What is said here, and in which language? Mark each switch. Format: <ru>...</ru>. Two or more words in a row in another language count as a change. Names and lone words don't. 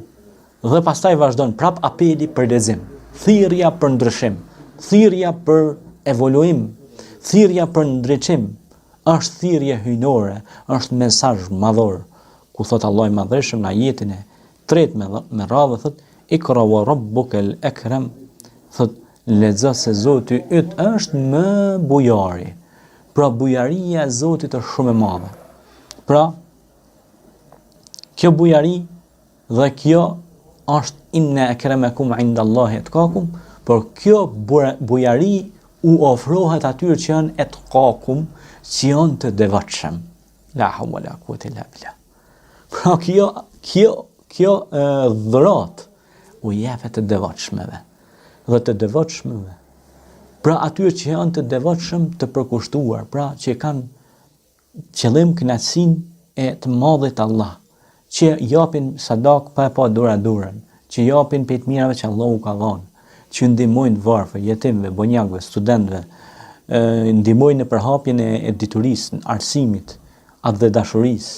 <sq>Dhe pastaj vazhdon prap apeli për lexim, thirrja për ndryshim, thirrja për evoluim, thirrja për ndriçim, është thirrje hyjnore, është mesazh madhor, ku thot Allahu i Madhëshëm në ajetin e 3 me radhë thot</sq> <ar>اقرأ وربك الأكرم,</ar> <sq>thot lexo se Zoti yt është më bujari. Pra bujaria e Zotit është shumë e madhe. Pra kjo bujari dhe kjo është</sq> <ar>إن أكرمكم عند الله أتقاكم,</ar> <sq>por kjo bujari u ofrohet atyre që janë atqakum, që janë të devotshëm.</sq> <ar>لا حول ولا قوة إلا بالله.</ar> <sq>Pra kjo dhurat u jepet të devotshmeve dhe të devotshmeve. Pra atyre që janë të devotshëm, të përkushtuar, pra që kanë qëllim kënaqësinë e të madhit Allah, që japin sadak pa dora durën, që japin për të mirave që Allahu ka dhënë, që ndihmojnë varfër, jetimve, bonjakëve, studentëve, ndihmojnë në përhapjen e diturisë, arsimit, atë dhe dashurisë.</sq>